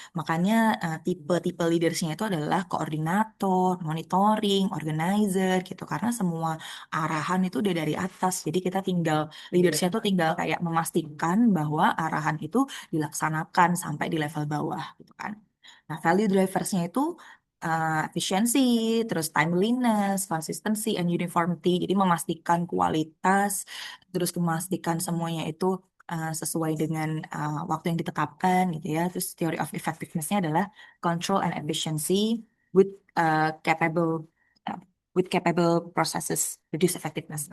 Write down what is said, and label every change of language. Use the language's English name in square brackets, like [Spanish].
[Indonesian] Makanya tipe-tipe leadersnya itu adalah koordinator, monitoring, organizer gitu. Karena semua arahan itu udah dari atas. Jadi kita tinggal leadersnya tuh tinggal kayak memastikan bahwa arahan itu dilaksanakan sampai di level bawah gitu kan. Nah, value driversnya itu efficiency, terus timeliness, consistency, and uniformity. Jadi memastikan kualitas, terus memastikan semuanya itu sesuai dengan waktu yang ditetapkan gitu ya. Terus [English] theory of effectiveness-nya [Indonesian] adalah [English] control and efficiency with capable uh, with capable processes reduce effectiveness.